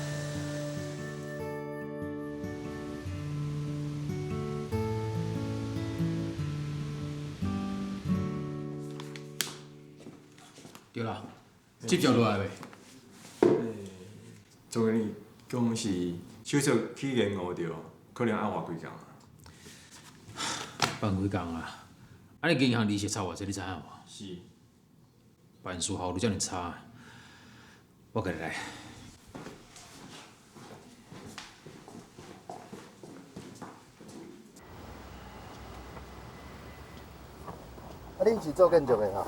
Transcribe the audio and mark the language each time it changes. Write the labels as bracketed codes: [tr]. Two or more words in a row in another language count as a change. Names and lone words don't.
[nan] 对啦，接着落来袂？总经理讲是手续起延误着，可能要偌几工啊。办几工啊？啊，你银行利息差偌济，你知影无？是。办事效率遮尔差，我家己来。啊，恁是做建筑的哈？